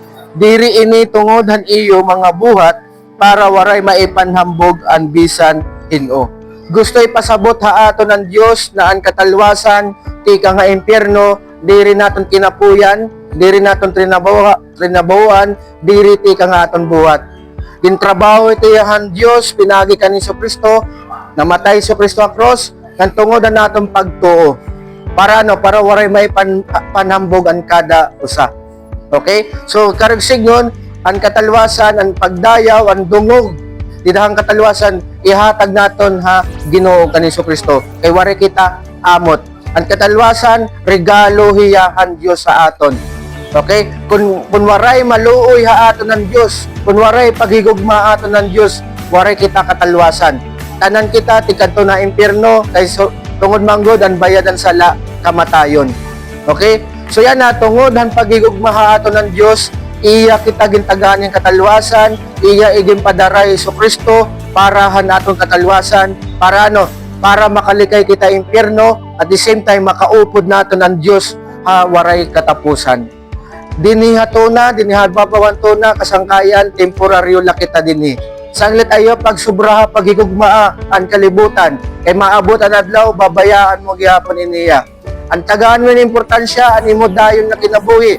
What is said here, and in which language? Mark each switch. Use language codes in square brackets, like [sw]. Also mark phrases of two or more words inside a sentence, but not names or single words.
[war] Diri ini tungod han iyo mga buhat, para waray maipanhambog ang bisan hino. Gusto ipasabot ha ato ng Dios na ang katalwasan, tika nga impyerno, diri naton kinapuyan, diri naton trinabuhan, diri tika nga aton buhat. Gintrabaho iti han Dios, pinagi kanin sa Kristo, namatay sa Kristo ang cross, nang tungod na naton pagtuo. Para para waray may panhambog ang kada usa. Okay? So karagsignon, ang katalwasan, ang pagdayaw, ang dungog, didahang katalwasan, ihatag naton ha Ginoo kanin sa Kristo. Kay wari kita amot. Ang katalwasan, regalo hiyahan Dios sa aton. Okay? Kung waray maluoy ha aton ng Dios, kung waray paghigugma aton ng Dios, waray kita katalwasan. Tanan kita tikadto na impyerno kay tungod manggod ang bayadan sala kamatayon. Okay? So yan na tungod han paghigugma ha aton ng Dios, iya kita gintagaan yung katalwasan, iya iging padaray sa Kristo para han aton katalwasan, para para makalikay kita impyerno, [en] at the same time [war] makaupod naton ang Dios ha waray katapusan. Diniha babawan to na kasangkayan, temporaryo la kita dinhi. Sanglit ayo pagsubraha paghigugmaa ang kalibutan, kay maabot ang adlaw babayaan mo gihapon iniya. Ang tagaan mo ng importansya, animo dayon na kinabuhi.